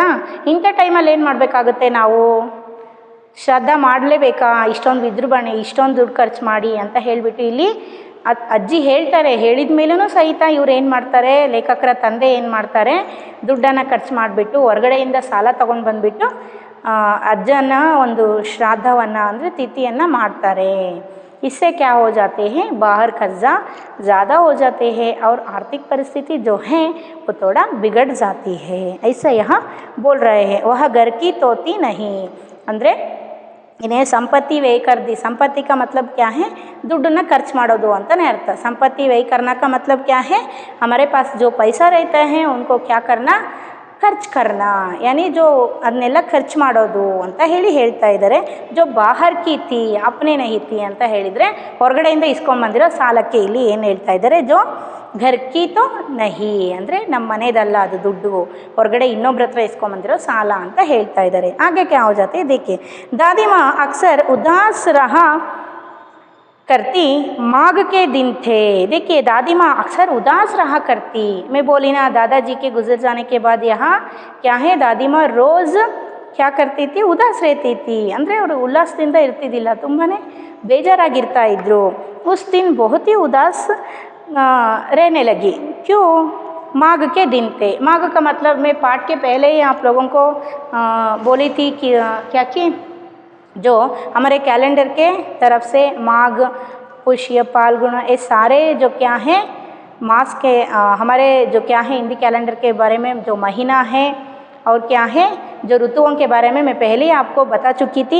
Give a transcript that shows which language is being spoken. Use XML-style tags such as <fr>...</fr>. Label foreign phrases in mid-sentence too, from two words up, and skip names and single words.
<kn>ಇಂಥ ಟೈಮಲ್ಲಿ ಏನು ಮಾಡಬೇಕಾಗುತ್ತೆ, ನಾವು ಶ್ರದ್ಧಾ ಮಾಡಲೇಬೇಕಾ, ಇಷ್ಟೊಂದು ವಿಜೃಂಭಣೆ, ಇಷ್ಟೊಂದು ದುಡ್ಡು ಖರ್ಚು ಮಾಡಿ ಅಂತ ಹೇಳಿಬಿಟ್ಟು ಇಲ್ಲಿ ಅಜ್ಜಿ ಹೇಳ್ತಾರೆ, ಹೇಳಿದ ಮೇಲೂ ಸಹಿತ ಇವ್ರು ಏನು ಮಾಡ್ತಾರೆ, ಲೇಖಕರ ತಂದೆ ಏನು ಮಾಡ್ತಾರೆ, ದುಡ್ಡನ್ನು ಖರ್ಚು ಮಾಡಿಬಿಟ್ಟು ಹೊರಗಡೆಯಿಂದ ಸಾಲ ತೊಗೊಂಡು ಬಂದುಬಿಟ್ಟು ಅಜ್ಜನ ಒಂದು ಶ್ರಾದ್ದವನ್ನು ಅಂದರೆ ತಿಥಿಯನ್ನು ಮಾಡ್ತಾರೆ।</kn> <hi>इससे क्या हो जाते हैं, बाहर कर्जा ज़्यादा हो जाते हैं और आर्थिक परिस्थिति जो है वो थोड़ा बिगड़ जाती है, ऐसा यहाँ बोल रहे हैं। वह घर की तोती नहीं, ಅಂದರೆ इन्हें संपत्ति व्यय कर दी। संपत्ति का मतलब क्या है,</hi> <kn>ದುಡ್ಡನ್ನ ಖರ್ಚು ಮಾಡೋದು ಅಂತನೇ ಅರ್ಥ।</kn> <hi>संपत्ति व्यय करना का मतलब क्या है, हमारे पास जो पैसा रहता है उनको क्या करना, खर्च करना, यानी जो</hi> <kn>ಅದನ್ನೆಲ್ಲ ಖರ್ಚು ಮಾಡೋದು ಅಂತ ಹೇಳ್ತಾ ಇದ್ದಾರೆ।</kn> <hi>जो बाहर की थी अपने नहीं थी</hi> <kn>ಅಂತ ಹೇಳಿದರೆ ಹೊರಗಡೆಯಿಂದ ಇಸ್ಕೊಂಡ್ಬಂದಿರೋ ಸಾಲಕ್ಕೆ ಇಲ್ಲಿ ಏನು ಹೇಳ್ತಾ ಇದ್ದಾರೆ,</kn> <hi>जो घर की तो नहीं</hi> <kn>ಅಂದರೆ ನಮ್ಮ ಮನೆದಲ್ಲ ಅದು ದುಡ್ಡು, ಹೊರಗಡೆ ಇನ್ನೊಬ್ರ ಹತ್ರ ಇಸ್ಕೊಂಡ್ಬಂದಿರೋ ಸಾಲ ಅಂತ ಹೇಳ್ತಾ ಇದ್ದಾರೆ।</kn> <hi>ಆगे क्या हो जाते हैं, देखिए दादी माँ अक्सर उदास रहा करती माघ के दिन थे। देखिए दादी माँ अक्सर उदास रहा करती, मैं बोली ना दादाजी के गुजर जाने के बाद यहाँ क्या है, दादी माँ रोज़ क्या करती थी, उदास रहती थी,</hi> <kn>ಅಂದರೆ ಅವರು ಉಲ್ಲಾಸದಿಂದ ಇರ್ತಿದ್ದಿಲ್ಲ, ತುಂಬಾ ಬೇಜಾರಾಗಿರ್ತಾ ಇದ್ದರು.</kn> <hi>उस दिन बहुत ही उदास रहने लगी. क्यों? माघ के दिन थे. माघ का मतलब मैं पाठ के पहले ही आप लोगों को बोली थी कि क्या कि जो हमारे कैलेंडर के तरफ से माघ, पुष्य, फाल्गुन ये सारे जो क्या हैं मास के हमारे जो क्या है हिंदी कैलेंडर के बारे में जो महीना है और क्या है जो ऋतुओं के बारे में मैं पहले ही आपको बता चुकी थी.</hi>